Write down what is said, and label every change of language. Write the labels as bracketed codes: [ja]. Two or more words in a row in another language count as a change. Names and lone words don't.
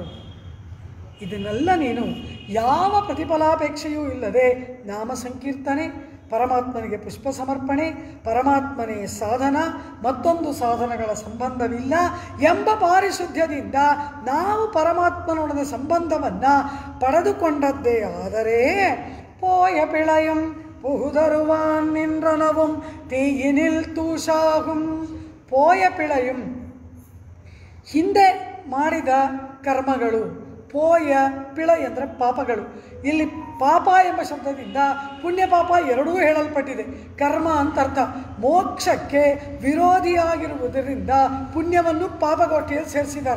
[kn] ಇದನ್ನೆಲ್ಲ ನೀನು ಯಾವ ಪ್ರತಿಫಲಾಪೇಕ್ಷೆಯೂ ಇಲ್ಲದೆ ನಾಮ ಸಂಕೀರ್ತನೆ, ಪರಮಾತ್ಮನಿಗೆ ಪುಷ್ಪ ಸಮರ್ಪಣೆ, ಪರಮಾತ್ಮನೇ ಸಾಧನ, ಮತ್ತೊಂದು ಸಾಧನಗಳ ಸಂಬಂಧವಿಲ್ಲ ಎಂಬ ಪಾರಿಶುದ್ಧ್ಯದಿಂದ ನಾವು ಪರಮಾತ್ಮನೊಡನೆ ಸಂಬಂಧವನ್ನು ಪಡೆದುಕೊಂಡದ್ದೇ ಆದರೆ [ta] போய பிழையும் புகுதருவான் நின்றனவும் தீயினில் தூஷாகும் போய பிழையும் [kn] ಹಿಂದೆ ಮಾಡಿದ ಕರ್ಮಗಳು. [ta] போய பிழை ಎಂದರೆ ಪಾಪಗಳು. [kn] ಇಲ್ಲಿ ಪಾಪ ಎಂಬ ಶಬ್ದದಿಂದ ಪುಣ್ಯ ಪಾಪ ಎರಡೂ ಹೇಳಲ್ಪಟ್ಟಿದೆ. ಕರ್ಮ ಅಂತ ಅರ್ಥ. ಮೋಕ್ಷಕ್ಕೆ ವಿರೋಧಿಯಾಗಿರುವುದರಿಂದ ಪುಣ್ಯವನ್ನು ಪಾಪಗೋಷ್ಠಿಯಲ್ಲಿ ಸೇರಿಸಿದ್ದಾರೆ.